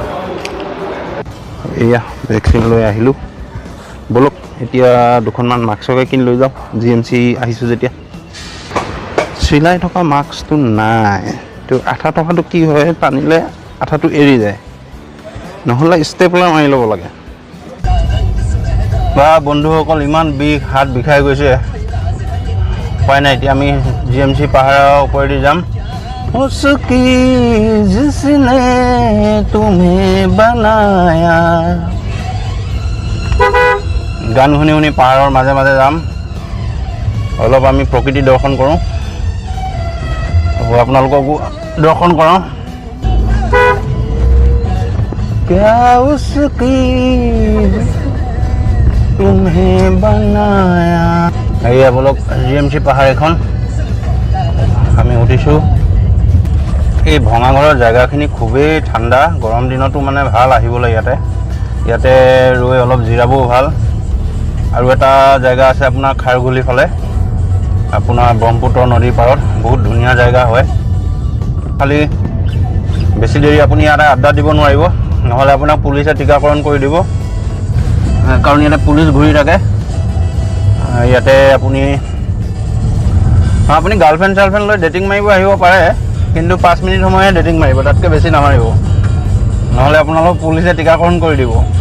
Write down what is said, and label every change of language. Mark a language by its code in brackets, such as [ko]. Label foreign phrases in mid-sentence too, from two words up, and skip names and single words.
[as] এয়া ভেকচিন লৈ আহিলোঁ বলক এতিয়া দুখনমান মাস্ককে কিনি লৈ যাওঁ GMC আহিছোঁ যেতিয়া চিলাই থকা মাস্কটো নাই তো আঠা টকাটো কি হয় টানিলে আঠাটো এৰি যায় নহ'লে ষ্টেপলাৰ মাৰি ল'ব লাগে বা বন্ধুসকল ইমান বিষ হাত বিষাই গৈছে উপায় নাই এতিয়া আমি GMC পাহাৰৰ ওপৰেদি যাম [hi] उसकी जिसने तुम्हें बनाया [as] গান শুনি শুনি পাহাৰৰ মাজে মাজে যাম অলপ আমি প্ৰকৃতি দৰ্শন কৰোঁ আপোনালোককো দৰ্শন কৰাওঁ [hi] क्या उसकी तुम्हें बनाया [as] এয়া বলক GMC পাহাৰ এখন আমি উঠিছোঁ এই ভঙাঘৰৰ জেগাখিনি খুবেই ঠাণ্ডা গৰম দিনতো মানে ভাল আহিবলৈ ইয়াতে ৰৈ অলপ জিৰাবও ভাল আৰু এটা জেগা আছে আপোনাৰ খাৰগুলি ফালে আপোনাৰ ব্ৰহ্মপুত্ৰ নদীৰ পাৰত বহুত ধুনীয়া জেগা হয় খালি বেছি দেৰি আপুনি ইয়াতে আড্ডা দিব নোৱাৰিব নহ'লে আপোনাক পুলিচে টীকাকৰণ কৰি দিব কাৰণ ইয়াতে পুলিচ ঘূৰি থাকে ইয়াতে আপুনি গাৰ্লফ্ৰেণ্ড চাৰ্লফ্ৰেণ্ড লৈ ডেটিং মাৰিব আহিব পাৰে কিন্তু 5 মিনিট সময়হে ডেটিং মাৰিব তাতকৈ বেছি নামাৰিব নহ'লে আপোনালোক পুলিচে টীকাকৰণ কৰি দিব